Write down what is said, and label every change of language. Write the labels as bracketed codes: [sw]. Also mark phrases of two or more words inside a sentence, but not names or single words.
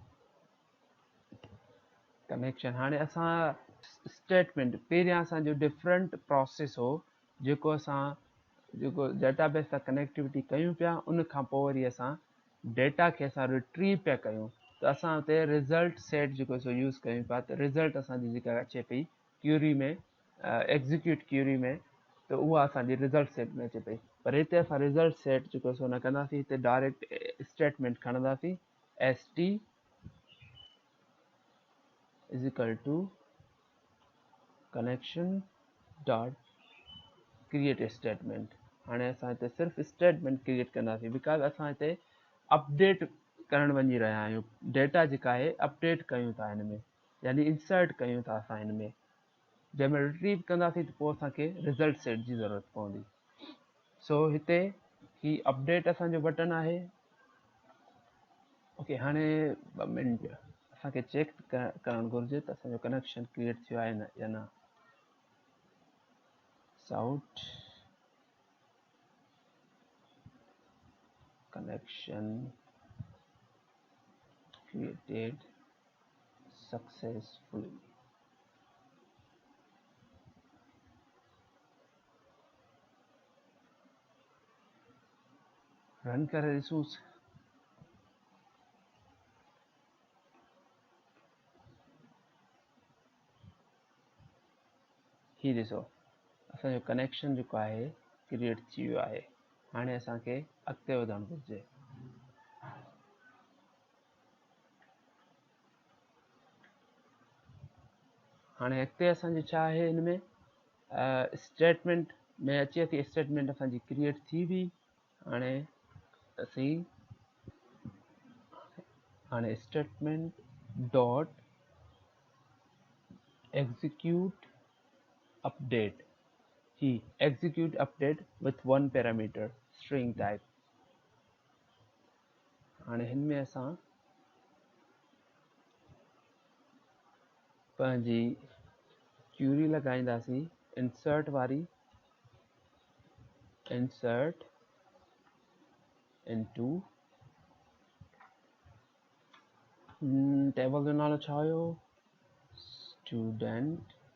[sd] कनेक्शन हाणे असां स्टेटमेंट पहिरियां असांजो [en] different process [sd] हो जेको डेटाबेस सां कनेक्टिविटी कयूं पिया, उन खां पोइ वरी असां डेटा खे असां रिट्रीव पिया कयूं, त असां हुते [en] result set [sd] जेको सो यूज़ कयूं पिया, त रिज़ल्ट असांजी जेका अचे पई क्यूरी में, [en] execute query [sd] में, त उहा असांजी [en] result set [sd] में अचे पई। पर हिते असां [en] result set [sd] जेको सो न कंदासीं, हिते [en] direct statement [sd] खणंदासीं [en] ST is equal to connection dot create statement. [sd] हाणे असां हिते सिर्फ़ु [en] statement create [sd] कंदासीं, बिकॉज़ असां हिते अपडेट करणु वञी रहिया आहियूं। डेटा जेका आहे अपडेट कयूं था हिन में, यानी इंसर्ट कयूं था असां हिन में। जंहिंमें रिट्रीव कंदासीं त पोइ असांखे [en] result set [sd] जी ज़रूरत पवंदी। सो हिते ही अपडेट असांजो बटन आहे। ओके, हाणे 2 मिनट असांखे चेक करणु घुरिजे त असांजो कनेक्शन क्रिएट थियो आहे न या न। [en] साउट connection created successfully। [sd] रन करे ॾिसूं। ही ॾिसो असांजो कनेक्शन जेको आहे क्रिएट थी वियो आहे। हाणे असांखे अॻिते वधणु घुरिजे। हाणे अॻिते असांजी छा आहे हिन में, स्टेटमेंट में अचे थी स्टेटमेंट असांजी क्रिएट थी हुई। हाणे असीं [en] statement dot execute update, ही execute update with 1 parameter string type। [sd] हाणे हिन में असां पंहिंजी क्यूरी लॻाईंदासीं इंसर्ट वारी, [en] insert into [sd] टेबल जो नालो छा हुयो, स्टूडेंट,